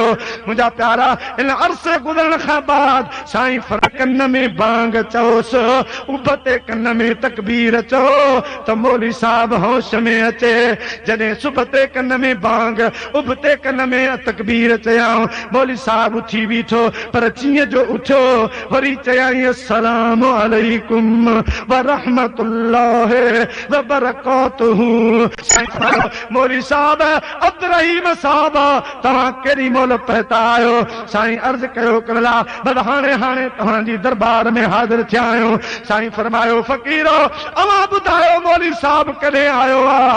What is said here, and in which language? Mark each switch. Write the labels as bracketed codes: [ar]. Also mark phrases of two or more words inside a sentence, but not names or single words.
[sd] मुंहिंजा प्यारा इन अरसे गुज़रण खां बाद साईं कन में बांग चओसि, उभ ते कन में तकबीर चओ त मौलवी साहब होश में अचे। जॾहिं सुबह ते कन में बांग उभ ते कन में तकबीर चयाऊं मौलवी साहब उथी बीठो, पर जीअं जो उथियो वरी चयाईं [ar] السلام عليكم ورحمة الله وبركاته. [sd] मौलवी साहब अब्दुर्रहीम साहब तव्हां केॾी महिल पहुता आहियो? साईं अर्ज़ कयो क़िबला बस हाणे हाणे तव्हांजी दरबार में हाज़िर थिया आहियूं। साईं फरमायो फ़क़ीरो अव्हां ॿुधायो मौलवी साहब कॾहिं आयो आहे?